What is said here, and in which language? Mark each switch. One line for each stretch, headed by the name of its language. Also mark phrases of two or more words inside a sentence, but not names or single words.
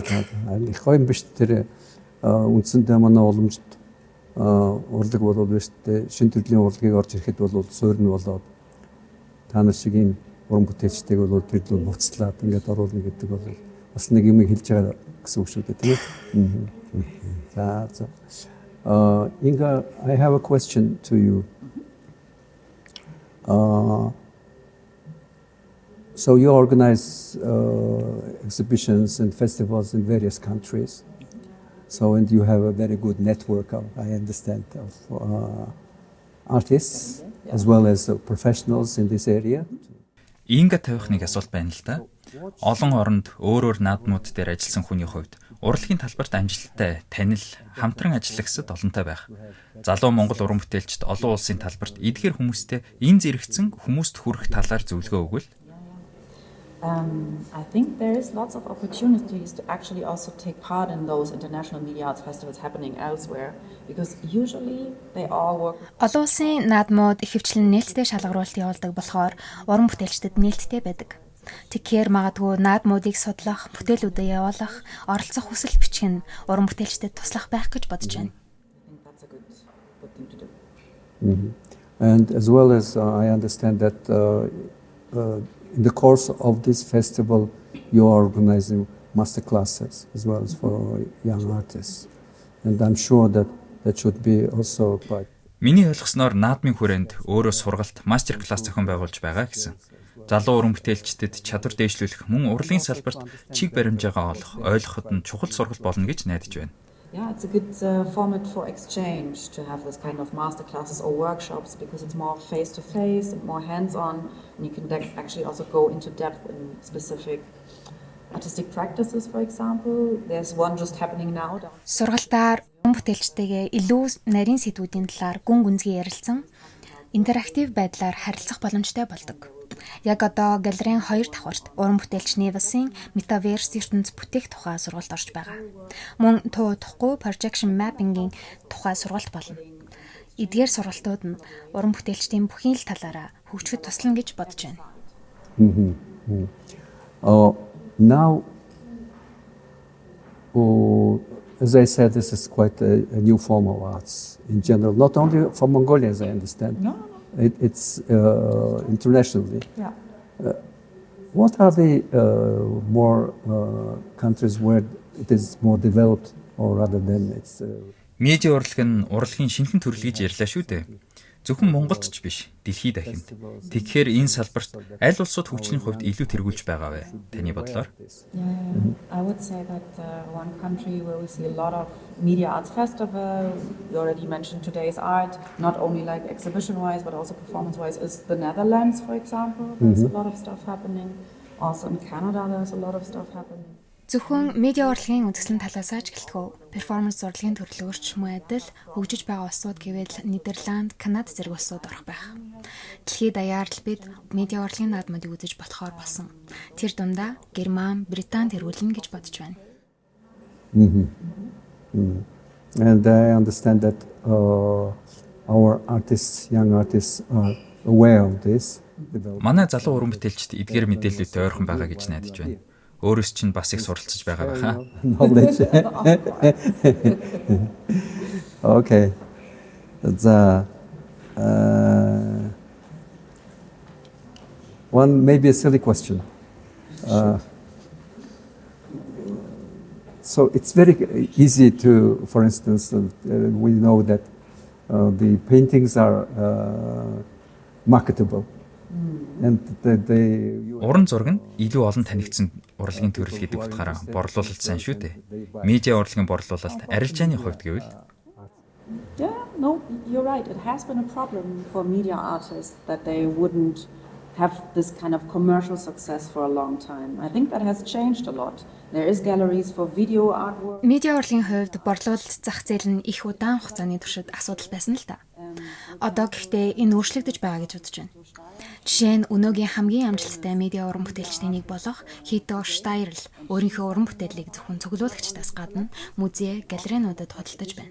Mongolian: Их гоё юм биш тэр үндсэндээ манай уламжид урлаг болов биш те шин төрлийн урлагийг орж ирэхэд бол суурь нь болоод та нар шиг юм уран бүтээлчтэйг бол тэр л буцтлаад ингээд оруулна гэдэг бол бас нэг юм хэлж байгаа гэсэн үг шүү дээ тийм ээ. За.
English: Inga, I have a question to you. So you organize exhibitions and festivals in various countries. So and you have a very good network of, I understand, of artists as well as professionals in this area.
Mongolian: Инга тавих нэг асуулт байна л да. Олон оронд өөрөөр наадмууд дээр ажилласан хүний хувьд урлагийн талбарт амжилттай танил хамтран ажиллагсад олонтой байх. Залуу Монгол уран бүтээлчд олон улсын талбарт эдгээр хүмүүстэй энэ зэрэгцэн хүмүүст хүрэх талаар зөвлөгөө өгвөл.
English: I think there is lots of opportunities to actually also take part in those international media arts festivals happening elsewhere because usually they all work.
Mongolian: Олон улсын наадмууд ихэвчлэн нээлттэй шалгаруулалт явуулдаг болохоор уран бүтээлчдэд нээлттэй байдаг. Тэгэхээр магадгүй наадмуудыг судлах, бүтээлүүдэд явуулах, оролцох хүсэл бичих нь уран бүтээлчдэд туслах байх гэж бодож байна.
English: I think that's a good thing to do. And as well as I understand that in the course of this festival, you are organizing master classes as well as for young artists. And I'm sure that should be also quite.
Mongolian: Миний ойлгосноор наадмын хүрээнд өөрөө сургалт, мастер класс зохион байгуулж байгаа гэсэн. Залуу уран бүтээлчдэд чадвар дээшлүүлэх мөн урлагийн салбарт чиг баримжаагаа олох, ойлгоход нь чухал сургалт болно гэж найдаж байна.
English: Yeah, it's a good format for exchange to have this kind of master classes or workshops because it's more face-to-face and more hands-on, and you can actually also go into depth in specific artistic practices, for example. There's one just happening now.
Mongolian: Сургалтаар уран бүтээлчтэйгээ илүү нарийн сэдвүүдийн талаар гүн гүнзгий ярилцсан, интерактив байдлаар харилцах боломжтой болдог. Яг одоо галерейн 2 давхарт уран бүтээлч Невасын метаверс ертөнц бүтээх тухай сургалт орж байгаа. Мөн туухгүй
English: projection mapping-
Mongolian: ийн тухай сургалт болно. Эдгээр сургалтууд нь уран бүтээлчдийн бүхий л талаараа хөгжөхөд туслана гэж бодож байна.
English: Now, as I said, this is quite a new form of arts in general, not only for Mongolia, as I understand. No. It's internationally. Yeah. What are the more countries where it is more developed, or rather than it's?
Mongolian: Медиа урлаг нь урлагийн шинэхэн төрөл гэж ярьлаа шүү дээ. Зөвхөн Монголд ч биш, дэлхийд дахинд. Тэгэхээр энэ салбарт аль улсууд хөгжлийн хувьд илүү тэргүүлж байгаа вэ? Таны бодлоор?
English: I would say that one country where we see a lot of media arts festival, you already mentioned today's art, not only like exhibition-wise but also performance-wise, is the Netherlands, for example. There's a lot of stuff happening. Also in Canada, there's a lot of stuff happening.
Mongolian: Зөвхөн медиа урлагийн үзэсгэлэн талаас ч гэлтгөө перформанс урлагийн төрлөөрч мөн адил хөгжиж байгаа улсууд гэвэл Нидерланд, Канада зэрэг улсууд орох байх. Дэлхийд даяар л бид медиа урлагийн наадмуудыг үзэж болохоор болсон. Тэр дундаа Герман, Британь тэргүүлнэ гэж бодож байна.
English: And I understand that our artists, young artists are aware of this.
Mongolian: Манай залуу уран бүтээлчид эдгээр мэдээлэлтэй ойрхон байгаа гэж найдаж байна. Өөрөөс чинь бас их суралцж байгаа байхаа.
English: Knowledge. Okay. One maybe a silly question. So it's very easy to, for instance, we know that the paintings are marketable. And
Mongolian: Уран зураг нь илүү олон танигдсан урлагийн төрөл гэдэг утгаараа борлуулалт сайн шүү дээ. Медиа урлагийн борлуулалт арилжааны хувьд гэвэл
English: Yeah, no, you're right. It has been a problem for media artists that they wouldn't have this kind of commercial success for a long time. I think that has changed a lot. There is galleries for video artwork.
Mongolian: Медиа урлагийн хувьд борлуулалт зах зээл нь их удаан хугацааны туршид асуудал байсан л та. Одоо гэхдээ энэ өөрчлөгдөж байгаа гэж бодож байна. Жишээ нь өнөөгийн хамгийн амжилттай медиа уран бүтээлчдийн нэг болох Хито Штайрл өөрийнхөө уран бүтээлийг зөвхөн цуглуулагчдаас гадна музей, галерейнуудад худалдаж байна.